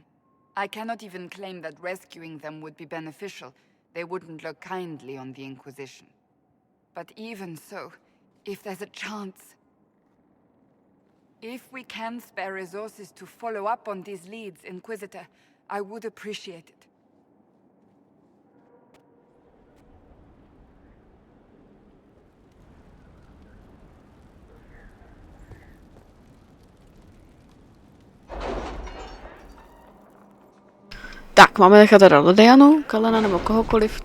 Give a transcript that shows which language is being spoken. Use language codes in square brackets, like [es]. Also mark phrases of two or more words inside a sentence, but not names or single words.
[en] I cannot even claim that rescuing them would be beneficial. They wouldn't look kindly on the Inquisition. But even so, if there's a chance... If we can spare resources to follow up on these leads, Inquisitor, I would appreciate it. [cs] Tak, máme nechat teda Lodianu, Kalena nebo kohokoliv.